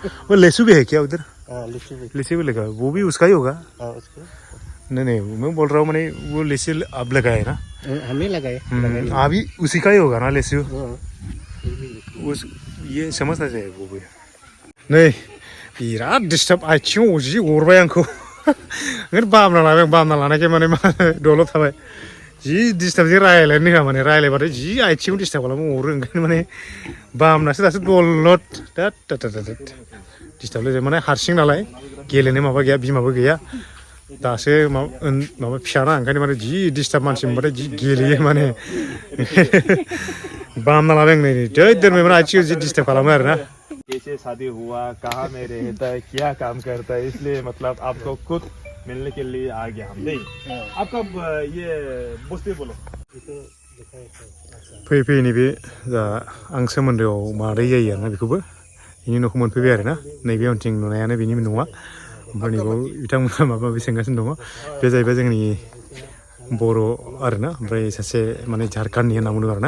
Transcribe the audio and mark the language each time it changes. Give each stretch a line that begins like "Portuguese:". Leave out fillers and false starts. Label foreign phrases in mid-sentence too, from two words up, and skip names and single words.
Hindi: वो लेसू भी है क्या उधर? लेसी भी लगा, वो भी उसका ही होगा? नहीं नहीं, मैं बोल रहा हूँ मैंने वो लेसी अब लगाए ना, हमें लगाए, अभी उसी का ही होगा ना लेसू। उस ये समझना चाहिए वो भी।
Bodo: नहीं बिराद डिस्टार्ब, आथिङाव जि अरबाय आंखौ बामना लानायखाय माने दलद थाबाय, जि डिस्टार्ब जि रायलायनो होआ, माने रायलायबाथाय जि आथिङाव डिस्टार्ब खालामो, अरो ओंखायनो माने बामनासो दासो दलद डिस्टार्ब जायो, माने हारसिं नालाय गेलेनो माबा गैया, बिमाबो गैया, दासो माबा फिसाना, ओंखायनो माने जि डिस्टार्ब मानसि मोनबाथाय जि गेलेयो माने बामना लाबाय आं नै जै दोनबाय माने आथिङाव जि डिस्टार्ब खालामो आरोना।
Hindi: कैसे शादी हुआ, कहाँ में रहता है, क्या काम करता है, इसलिए मतलब आपको खुद मिलने के लिए आ गया हम। नहीं आपका ये बस्ती बोलो।
Bodo: फैयै फैयै नैबे जा आं सोमोन्दोआव मादै जायो आरोना, बेखौबो बेनि न'खौ मोनफैबाय आरोना। नैबे उनथिं नुनायानो बेनि न'आ, ओमफ्राय नैबाव बिथांमोना माबा माबि सोंगासिनो दङ। बे जाहैबाय जोंनि बर' आरोना, ओमफ्राय सासे माने झारखन्डनि होनना बुंदों आरोना।